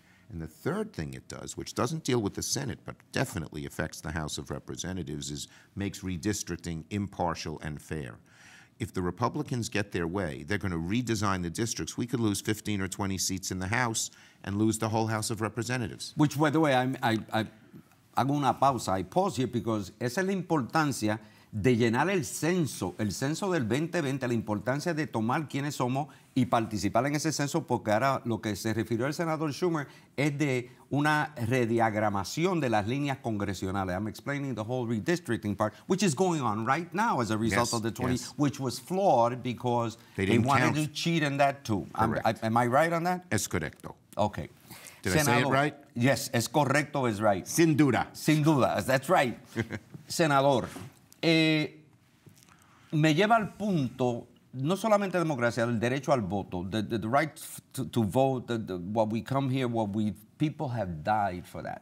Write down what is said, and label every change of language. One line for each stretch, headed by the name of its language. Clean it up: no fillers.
English: And the third thing it does, which doesn't deal with the Senate, but definitely affects the House of Representatives, is makes redistricting impartial and fair. If the Republicans get their way, they're going to redesign the districts. We could lose 15 or 20 seats in the House and lose the whole House of Representatives. Which, by the way, I
Spanish: hago una pausa.
English: I pause here because
Spanish: esa es la importancia de llenar el censo del 2020, la importancia de tomar quiénes somos y participar en ese censo, porque ahora lo que se refirió el senador Schumer es de una rediagramación de las líneas congresionales.
English: I'm explaining the whole redistricting part, which is going on right now as a result of the 20, which was flawed because they wanted to cheat in that too. Am I right on that?
Spanish: Es correcto.
English: Okay. Did I say it right?
Spanish: Yes, es correcto, es right. Sin duda. Sin duda,
English: that's right.
Spanish: Senador, me lleva al punto, no solamente democracia, el derecho al voto,
English: the right to vote, what we come here, people have died for that.